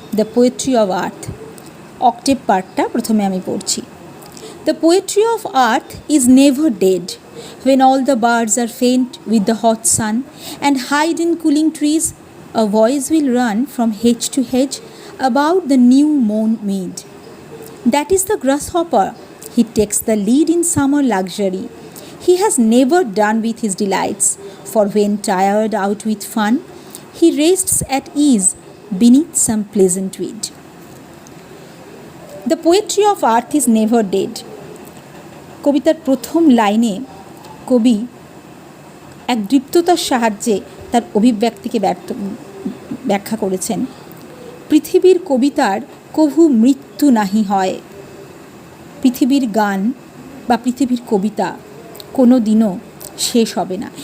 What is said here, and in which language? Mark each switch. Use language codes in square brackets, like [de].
[bn] The poetry of earth, octave পার্টটা প্রথমে আমি পড়ছি। [en] The poetry of earth is never dead when all the birds are faint with the hot sun and hide in cooling trees. A voice will run from hedge to hedge about the new mown mead. That is the grasshopper. He takes the lead in summer luxury. He has never done with his delights, for when tired out with fun, he rests at ease beneath some pleasant weed. The poetry of earth is never dead. [bn] কবিতার প্রথম লাইনে কবি এক দৃপ্ততার সাহায্যে তার অভিব্যক্তিকে ব্যাখ্যা করেছেন। পৃথিবীর কবিতার কভু মৃত্যু নাহি হয়। পৃথিবীর গান বা পৃথিবীর কবিতা কোনো দিনও শেষ হবে না।